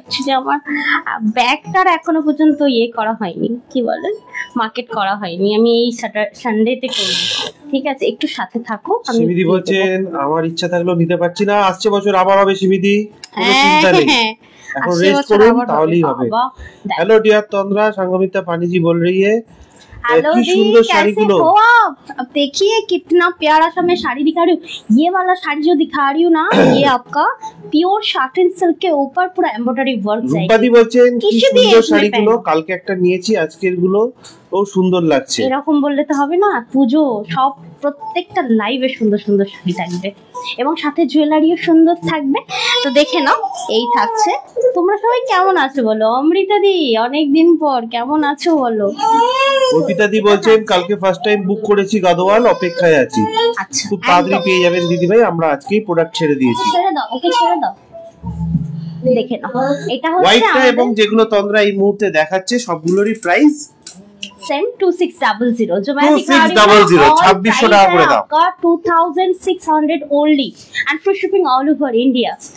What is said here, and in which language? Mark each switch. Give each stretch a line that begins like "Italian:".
Bangla: Actually আমার ব্যাগটার এখনো পর্যন্ত করা হয়নি, কি বলেন, মার্কেট করা হয়নি। আমি এই সানডেতে করব, ঠিক আছে? একটু সাথে থাকো। শিবিদি বলছেন আমার ইচ্ছা থাকলেও নিতে পারছি না, আসছে বছর আবার হবে শিবিদি, কোনো চিন্তা নেই, এখন রেস্ট করুন তাহলেই হবে।
Hindi: हेलो डियर तंद्रा, संगमिता पानी जी बोल रही है। हेलो दी, कैसे हो आप? अब देखिए कितना प्यारा सा मैं साड़ी दिखा रही हूँ। ये वाला साड़ी जो दिखा रही हूँ ना, ये आपका प्योर शार्टेन सिल्क के ऊपर पूरा एम्ब्रॉयडरी वर्क जाएगी।
Bangla: রূপাদি বলছেন কি সুন্দর শাড়িগুলো, কালকে একটা নিয়েছি, আজকের গুলো ও সুন্দর লাগছে। এরকম বললে তো হবে না, পুজো সব প্রত্যেকটা লাইভে সুন্দর সুন্দর শাড়ি থাকবে এবং সাথে জুয়েলারিও সুন্দর থাকবে। তো দেখে নাও, এই থাকছে। তোমরা সবাই কেমন আছো বলো? অমৃতা দি অনেকদিন পর কেমন আছো বলো? অর্পিতা দি বলছেন কালকে ফার্স্ট টাইম বুক করেছি, গাদোয়াল, অপেক্ষায় আছি। আচ্ছা খুব তাড়াতাড়ি পেয়ে যাবেন দিদি ভাই, আমরা আজকেই প্রোডাক্ট ছেড়ে দিয়েছি। ছেড়ে দাও, ওকে ছেড়ে দাও। দেখে নাও, এটা হচ্ছে হোয়াইটটা এবং যেগুলো তন্দ্রা এই মুহূর্তে দেখাচ্ছে সবগুলোরই প্রাইস
Hindi: सेम 2600 जो मैं
Bangla: 2600 2600 টাকা করে দাম
English: आपका 2600 only and free shipping all over India.